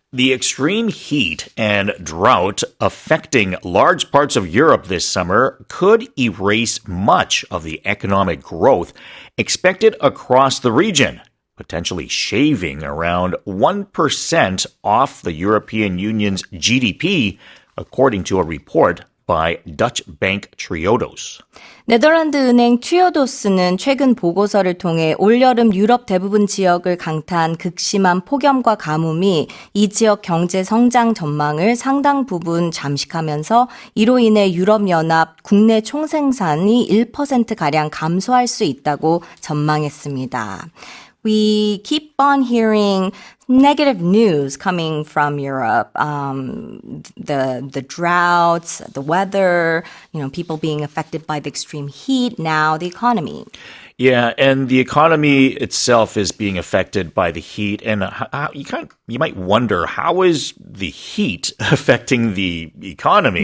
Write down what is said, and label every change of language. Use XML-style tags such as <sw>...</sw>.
<en>The extreme heat and drought affecting large parts of Europe this summer could erase much of the economic growth expected across the region, potentially shaving around 1% off the European Union's GDP, according to a report by Dutch bank Triodos.</en> <ko>네덜란드 은행 트리오도스는 최근 보고서를 통해 올여름 유럽 대부분 지역을 강타한 극심한 폭염과 가뭄이 이 지역 경제 성장 전망을 상당 부분 잠식하면서 이로 인해 유럽연합 국내 총생산이 1%가량 감소할 수 있다고 전망했습니다.</ko> <en>We keep on hearing negative news coming from Europe. The droughts, the weather, people being affected by the extreme heat, now the economy. Yeah, and the economy itself is being affected by the heat, and you might wonder, how is the heat affecting the economy?</en>